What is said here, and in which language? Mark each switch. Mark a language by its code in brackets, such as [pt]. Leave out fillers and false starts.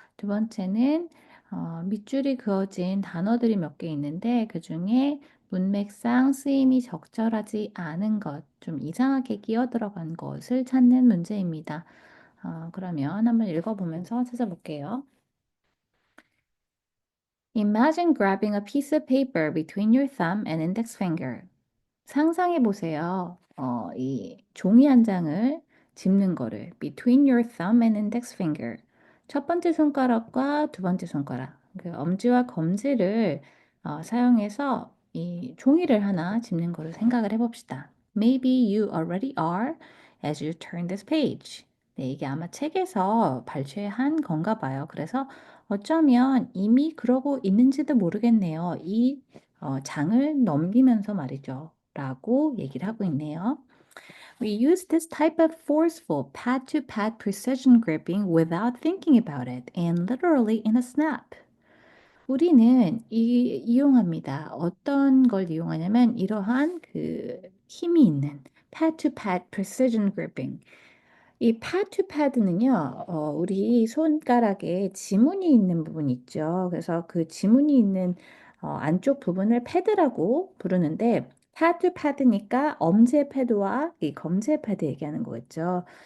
[ko] 두 번째는 밑줄이 그어진 단어들이 몇 개 있는데 그중에 문맥상 쓰임이 적절하지 않은 것, 좀 이상하게 끼어 들어간 것을 찾는 문제입니다. 그러면 한번 읽어보면서 찾아볼게요. [en] Imagine grabbing a piece of paper between your thumb and index finger. [ko] 상상해 보세요. 이 종이 한 장을 집는 거를 [en] between your thumb and index finger. [ko] 첫 번째 손가락과 두 번째 손가락, 그 엄지와 검지를 사용해서 이 종이를 하나 집는 거를 생각을 해봅시다. [en] Maybe you already are as you turn this page. [ko] 네, 이게 아마 책에서 발췌한 건가 봐요. 그래서 어쩌면 이미 그러고 있는지도 모르겠네요. 이 장을 넘기면서 말이죠. 라고 얘기를 하고 있네요. [en] We use this type of forceful pad-to-pad precision gripping without thinking about it and literally in a snap. [ko] 우리는 이용합니다. 어떤 걸 이용하냐면 이러한 그 힘이 있는 [en] pad-to-pad precision gripping. [ko] 이 pad to pad는요, 우리 손가락에 지문이 있는 부분 있죠. 그래서 그 지문이 있는 안쪽 부분을 패드라고 부르는데, pad to pad니까 엄지의 패드와 이 검지의 패드 얘기하는 거겠죠.